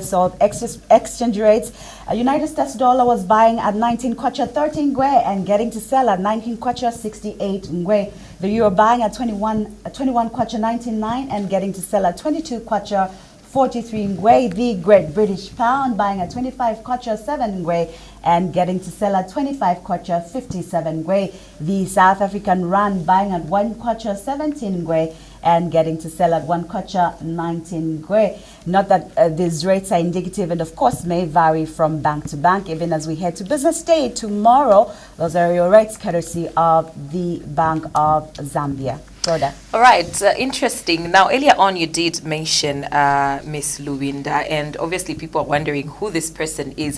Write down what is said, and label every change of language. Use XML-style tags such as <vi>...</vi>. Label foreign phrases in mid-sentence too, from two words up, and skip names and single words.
<en>So exchange rates, United States dollar was buying at 19 kwacha 13 ngwe and getting to sell at 19 kwacha 68 ngwe. The euro buying at 21 kwacha 99 and getting to sell at 22 kwacha 43 ngwe. The Great British Pound buying at 25 kwacha 7 ngwe and getting to sell at 25 kwacha 57 ngwe. The South African Rand buying at 1 kwacha 17 ngwe and getting to sell at 1 kwacha 19 ngwe. Not that these rates are indicative and of course may vary from bank to bank, even as we head to business day tomorrow. Those are your rates courtesy of the Bank of Zambia. Rhoda. All right, interesting. Now, earlier on, you did mention Miss Luwinda, and obviously people are wondering who this person is.</en>